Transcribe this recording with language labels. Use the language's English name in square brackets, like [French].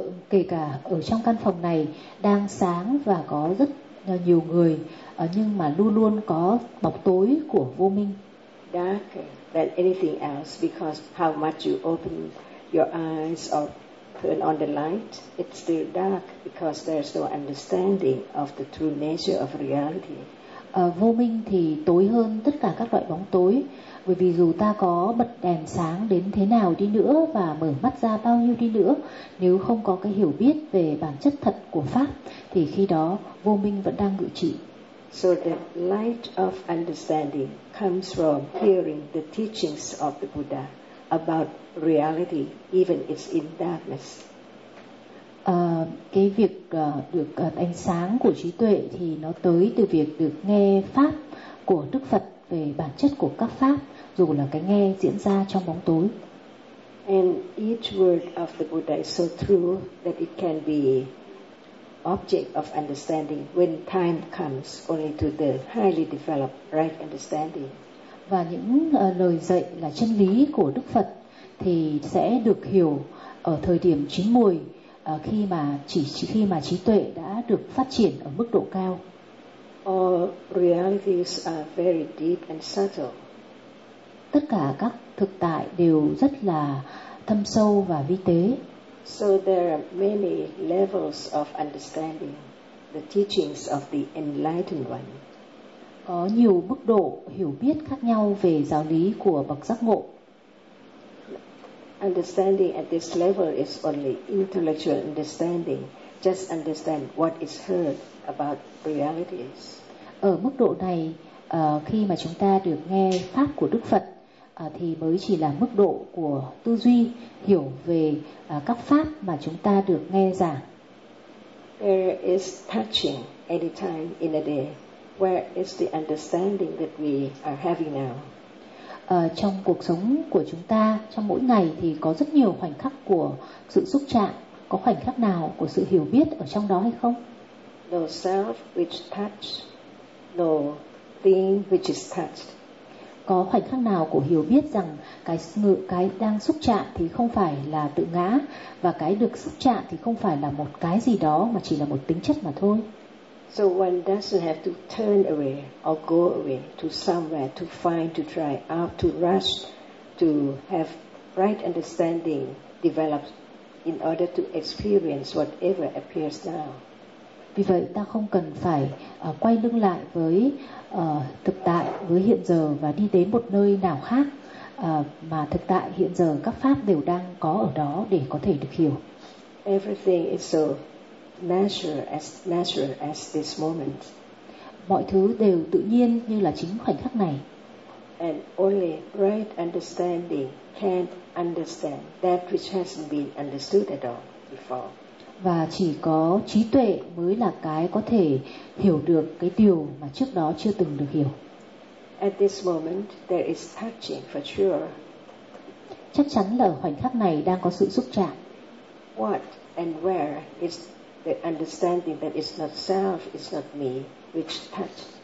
[Vietnamese] Kể cả ở trong căn phòng này đang sáng và có rất nhiều người, nhưng mà luôn luôn có bóng tối của vô minh. [English] Darker than anything else because how much you open your eyes or turn on the light, it's still dark because there's no understanding of the true nature of reality. [Vietnamese] vô minh thì tối hơn tất cả các loại bóng tối, bởi vì dù ta có bật đèn sáng đến thế nào đi nữa và mở mắt ra bao nhiêu đi nữa, nếu không có cái hiểu biết về bản chất thật của pháp thì khi đó vô minh vẫn đang ngự trị. [English] So the light of understanding comes from hearing the teachings of the Buddha about reality, even if it's in darkness. [Vietnamese] Cái việc được ánh sáng của trí tuệ thì nó tới từ việc được nghe pháp của Đức Phật về bản chất của các pháp, dù là cái nghe diễn ra trong bóng tối. [English] And each word of the Buddha is so true that it can be object of understanding when time comes only to the highly developed right understanding. [Vietnamese] Và những lời dạy là chân lý của Đức Phật thì sẽ được hiểu ở thời điểm chín muồi, khi mà trí tuệ đã được phát triển ở mức độ cao. [English] All realities are very deep and subtle. [Vietnamese] Tất cả các thực tại đều rất là thâm sâu và vi tế. [English] So there are many levels of understanding the teachings of the enlightened one. [Vietnamese] Có nhiều mức độ hiểu biết khác nhau về giáo lý của bậc giác ngộ. [English] Understanding at this level is only intellectual understanding, just understand what is heard about realities. [Vietnamese] Ở mức độ này, khi mà chúng ta được nghe pháp của Đức Phật thì mới chỉ là mức độ của tư duy hiểu về các pháp mà chúng ta được nghe giảng. [English] There is touching any time in a day. Where is the understanding that we are having now? [Vietnamese] Trong cuộc sống của chúng ta, trong mỗi ngày thì có rất nhiều khoảnh khắc của sự xúc chạm. Có khoảnh khắc nào của sự hiểu biết ở trong đó hay không? [English] No self which touched, no thing which is touched. [Vietnamese] Có khoảnh khắc nào của hiểu biết rằng cái đang xúc chạm thì không phải là tự ngã, và cái được xúc chạm thì không phải là một cái gì đó mà chỉ là một tính chất mà thôi. [English] So one doesn't have to turn away or go away to somewhere to find, to try out, to rush, to have right understanding developed in order to experience whatever appears now. [Vietnamese] Vì vậy ta không cần phải quay lưng lại với thực tại, với hiện giờ và đi đến một nơi nào khác, mà thực tại hiện giờ các pháp đều đang có ở đó để có thể được hiểu. [English] Everything is so natural as this moment. [Vietnamese] Mọi thứ đều tự nhiên như là chính khoảnh khắc này. [English] And only right understanding can understand that which hasn't been understood at all before. [Vietnamese] Và chỉ có trí tuệ mới là cái có thể hiểu được cái điều mà trước đó chưa từng được hiểu. [English] At this moment there is touching for sure. [Vietnamese] Chắc chắn là khoảnh khắc này đang có sự xúc chạm. [English] What and where is the understanding that it's not self, it's not me, which touch.